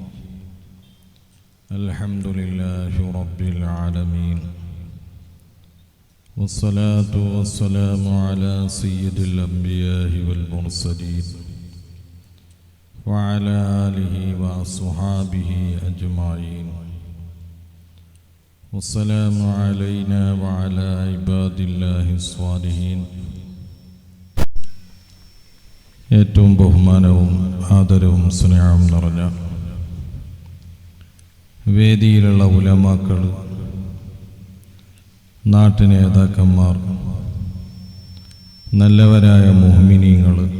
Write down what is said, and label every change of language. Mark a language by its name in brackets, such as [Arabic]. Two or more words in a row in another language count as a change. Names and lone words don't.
[Arabic] الحمد لله رب العالمين، والصلاة والسلام على سيد الأنبياء والمرسلين وعلى آله وأصحابه أجمعين. والسلام علينا وعلى عباد الله الصالحين. [Malayalam] ഏറ്റവും ബഹുമാനവും ആദരവും സ്നേഹവും നിറഞ്ഞ വേദിയിലുള്ള ഉലമാക്കൾ, നാട്ടുനേതാക്കന്മാർ, നല്ലവരായ മുഅ്മിനീങ്ങൾ,